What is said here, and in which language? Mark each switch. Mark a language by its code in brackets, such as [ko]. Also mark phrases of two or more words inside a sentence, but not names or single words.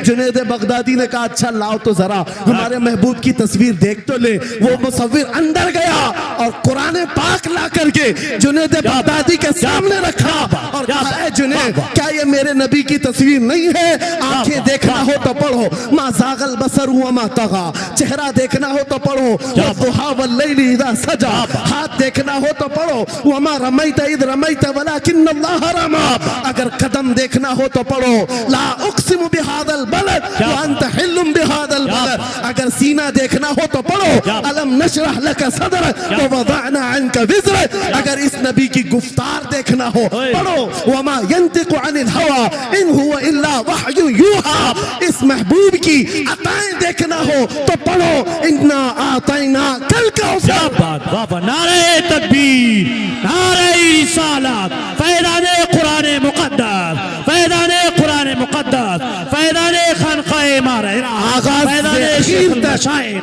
[ur] جنید بغدادی نے کہا اچھا لاؤ تو ذرا ہمارے محبوب کی تصویر دیکھ تو لے. وہ مصور اندر گیا اور قرآن پاک لا کرکے جنید بغدادی کے سامنے رکھا اور کہا ہے جنید کیا یہ میرے نبی کی تصویر نہیں ہے? آنکھیں دیکھنا ہو تو پڑھو [ar] ما زاغ البصر و ما طغى, [ur] چہرہ دیکھنا ہو تو پڑھو [ar] والضحى والليل إذا سجى, [ur] ہاتھ دیکھنا ہو تو پڑھو [ar] وما رميت إذ رميت ولكن الله رمى, [ur] اگر قدم دیکھنا ہو تو پڑھو [ar] لا أقسم بهذا البلد وأنت حل بهذا البلد, [ur] اگر اگر سینہ دیکھنا ہو تو پڑھو [ar] ألم نشرح لك صدرك ووضعنا عنك وزرك. [ur] اگر اس نبی کی گفتار دیکھنا ہو پڑھو [ar] وما ينطق عن الهوى إن هو إلا وحي يوحى. [ur] اس محبوب کی عطائیں دیکھنا ہو تو پڑھو [ar] إنا أعطيناك [ur] क्या [ar] कौसर। [ur] بات، واہ واہ. نعرۂ تکبیر، نعرۂ رسالت، فیضان قرآن مقدس، فیضان قرآن مقدس، فیضان خانقاہ مارہرہ، فیضان شیخ مشائخ.